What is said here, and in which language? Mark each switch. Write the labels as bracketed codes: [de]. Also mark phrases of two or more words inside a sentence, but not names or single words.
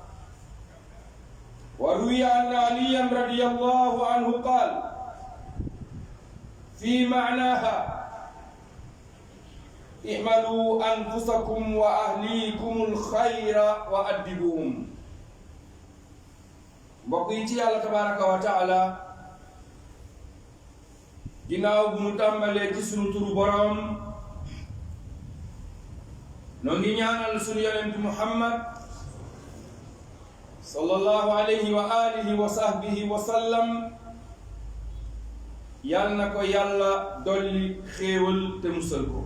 [ar] وروي عن علي رضي الله عنه قال في معناها اعملوا أنفسكم وأهليكم الخير وأدبوهم. [wo] mbokk yi ci yàlla [ar] تبارك وتعالى, [wo] ginnaaw bu mu tàmbalee ci sunu turu boroom, noo ngi ñaanal sunu yonent Muhammad [ar] صلى الله عليه وعلى آله وصحبه وسلم, [wo] yal na ko yàlla dolli xéewal te musal ko.